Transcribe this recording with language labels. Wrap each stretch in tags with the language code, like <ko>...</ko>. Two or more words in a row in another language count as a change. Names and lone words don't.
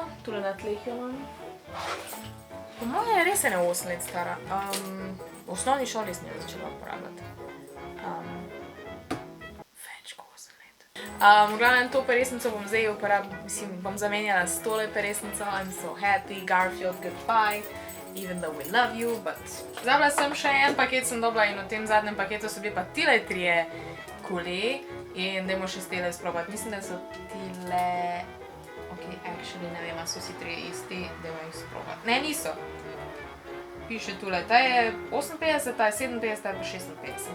<sl>Tule na tleh jo imam. Po moje je res ene 8 let stara. V osnovni šoli sem jo začela uporabljati. Več kot 8 let. V glavnem to peresnico bom zdaj bom zamenjala s tole peresnico.</sl> <en>I'm so happy, Garfield, goodbye. Even though we love you, but...</en> <sl>Zabila sem še en paket sem dobila in v tem zadnjem paketu so bili pa tile 3 kuli. In dajmo še s tele sprobati. Mislim, da so tile...</sl> <en>Ok, actually</en> <sl>ne vem, a so vsi 3 isti, dajmo jih sprobati. Ne, niso. Piše tule, ta je 58, ta je 57, ta je pa 56.</sl>